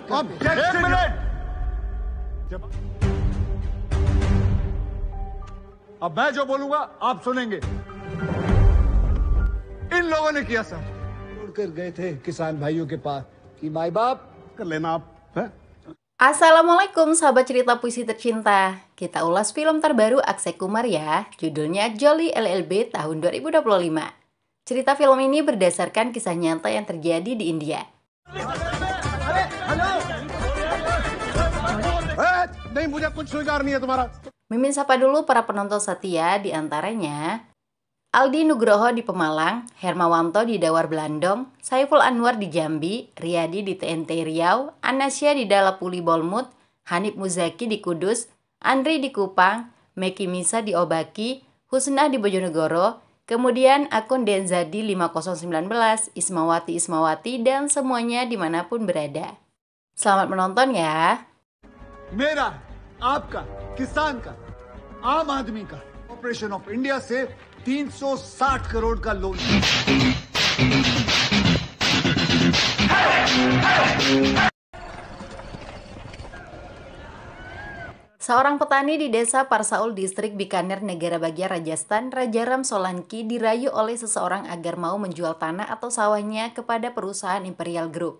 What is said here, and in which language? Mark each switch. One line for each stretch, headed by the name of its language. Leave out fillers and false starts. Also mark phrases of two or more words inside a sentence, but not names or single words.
Hindi: एक मिनट, अब मैं जो बोलूंगा आप सुनेंगे। इन लोगों ने किया सर, उड़कर गए थे किसान भाइयों के पास कि माई बाप कर लेना आप है?
Indonesian: Assalamualaikum sahabat cerita puisi tercinta. Kita ulas film terbaru Akshay Kumar ya. Judulnya Jolly LLB tahun 2025. Cerita film ini berdasarkan kisah nyata yang terjadi di India.
Hindi: नहीं मुझे कुछ स्वीकार नहीं है तुम्हारा।
Indonesian: Mimin sapa dulu para penonton setia, di antaranya Aldi Nugroho di Pemalang, Hermawanto di Dawar Blandong, Saiful Anwar di Jambi, Riyadi di TNT Riau, Anasya di Dalapuli Bolmut, Hanif Muzaki di Kudus, Andri di Kupang, Meki Misa di Obaki, Husnah di Bojonegoro, kemudian akun Denzadi 5019, Ismawati, dan semuanya dimanapun berada. Selamat menonton ya.
Hindi: मेरा आपका किसान का आम आदमी का
English: corporation of India
Hindi: से 360 करोड़ का लोन।
Indonesian: Seorang petani di desa Parsaul, distrik Bikaner, negara bagian Rajasthan, Rajaram Solanki, dirayu oleh seseorang agar mau menjual tanah atau sawahnya kepada perusahaan Imperial Group.